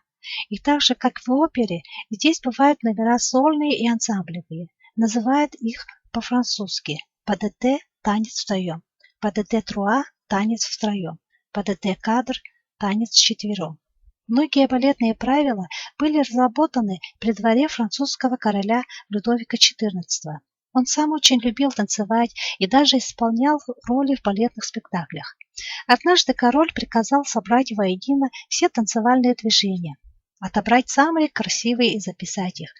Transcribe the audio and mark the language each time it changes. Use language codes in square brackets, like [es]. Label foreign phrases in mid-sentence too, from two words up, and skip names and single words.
[ru] И так же, как в опере, здесь бывают номера сольные и ансамблевые. Называют их по-французски [fr] «pas de deux» – [ru] танец вдвоем, [fr] «pas de deux trois» – [ru] танец втроем, [fr] «pas de deux quatre» – [ru] танец вчетвером. Многие балетные правила были разработаны при дворе французского короля Людовика XIV. Он сам очень любил танцевать и даже исполнял роли в балетных спектаклях. Однажды король приказал собрать воедино все танцевальные движения, отобрать самые красивые и записать их.